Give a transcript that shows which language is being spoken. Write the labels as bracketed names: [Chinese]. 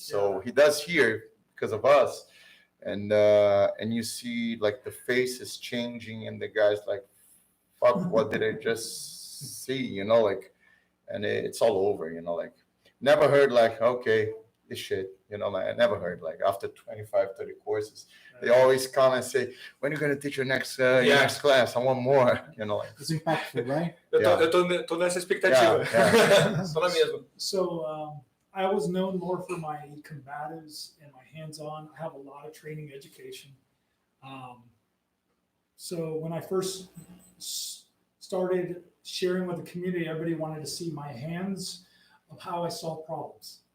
[English] So he does here because of us, and you see like the face is changing, and the guy's like, "Fuck, what did I just see?" You know, like, and it's all over. You know, like never heard like, okay, this shit. You know, like I never heard like after 25, 30 courses. They always come and say, when are you going to teach your next class? I want more. You know, like. It's impactful, right? [Portuguese] Eu tô nessa expectativa. Tô na mesma. [English] So I was known more for my combatives and my hands-on. I have a lot of training education. So when I first started sharing with the community, everybody wanted to see my hands of how I solve problems.